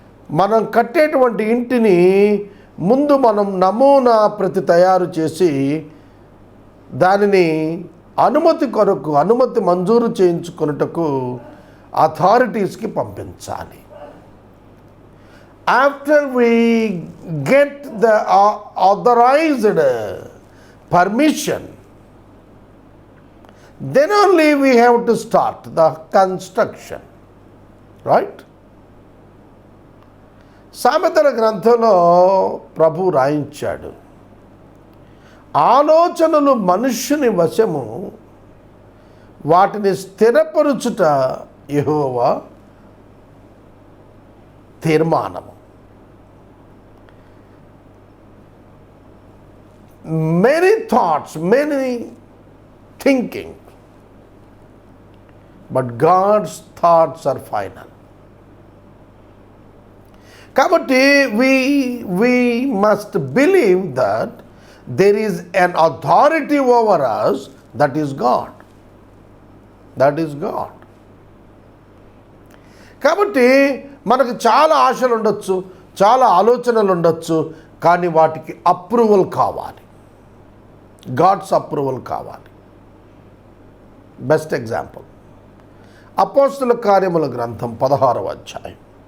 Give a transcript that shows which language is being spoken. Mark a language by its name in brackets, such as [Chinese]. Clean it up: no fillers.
[Telugu] మనం కట్టేటువంటి ఇంటిని ముందు మనం నమూనా ప్రతి తయారు చేసి దానిని అనుమతి మంజూరు చేయించుకొనుటకు అథారిటీస్కి పంపించాలి. [English] After we get the authorized permission, then only we have to start the construction, right? [Telugu] సామెతల గ్రంథంలో ప్రభు రాయించాడు, ఆలోచనలు మనుష్యుని వశము, వాటిని స్థిరపరుచుట యెహోవా తీర్మానము. [English] Many thoughts, many thinking, but God's thoughts are final. కాబట్టి we must believe that there is an authority over us, that is God. That is God. [Telugu] కాబట్టి మనకు చాలా ఆశలు ఉండొచ్చు, చాలా ఆలోచనలు ఉండొచ్చు, కానీ వాటికి అప్రూవల్ కావాలి. గాడ్స్ అప్రూవల్ కావాలి. బెస్ట్ ఎగ్జాంపుల్ అపోస్తలుల కార్యముల గ్రంథం 16వ అధ్యాయం.